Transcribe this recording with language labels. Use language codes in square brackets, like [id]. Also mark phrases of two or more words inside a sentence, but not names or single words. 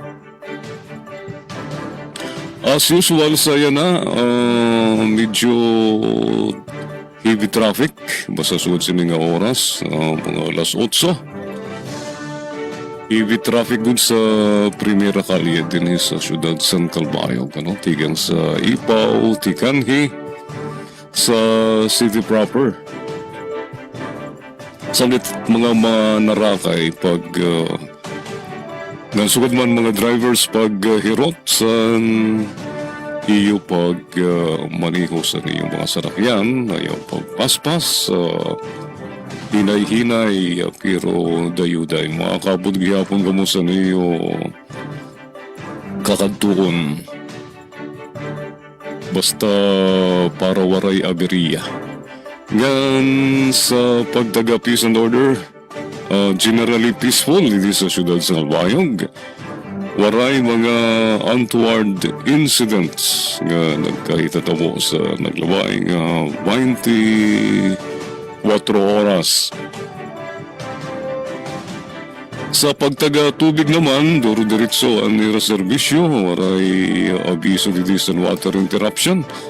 [war] As usual sa yan medyo [en] heavy traffic [war] basta suod sini nga oras mga alas 8. [en] Heavy traffic [war] good sa Primera Calle din sa siyudad San Calbayog, tigang sa Ipaw, Tikanhi, sa city proper. Salit mga manarakay pag nasugad man mga drivers pag hirot sa iyo pag maniho sa iyong mga sarakyan, ayaw pagpaspas, hinay-hinay, pero dayuday. Makakabot gyapon kamo sa niyo kakadtuon. Basta para waray aberiya. Ngan sa pagdaga [en] peace and order, generally peaceful [war] dito sa siyudad sa Calbayog. Waray mga [en] untoward incidents [war] nga nagkahitatamo sa naglabaing 24 oras. Sa pagtaga tubig naman, duro-diretso ang niraserbisyo, waray abiso dito sa [en] water interruption.